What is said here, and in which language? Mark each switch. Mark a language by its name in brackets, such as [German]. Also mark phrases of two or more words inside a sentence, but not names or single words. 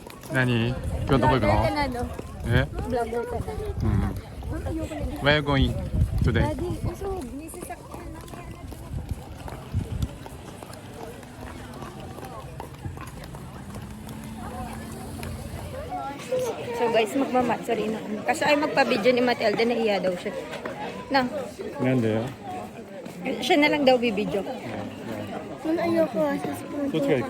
[Japanese] 何？今日どこ行くの？え？ [Filipino] Vlogger ka na. [Japanese] うん。 [Filipino] Ayoko na. [English] Where you going today? [Filipino] Daddy, usog. May sasakyan lang yan. So guys, magmamatsari na. Kasi ay magpa-video ni Matilda na iya daw siya. Na, [Japanese] なんでよ？ [Filipino] siya na lang daw bibidyo. Ayoko. [Japanese] どっちが行く？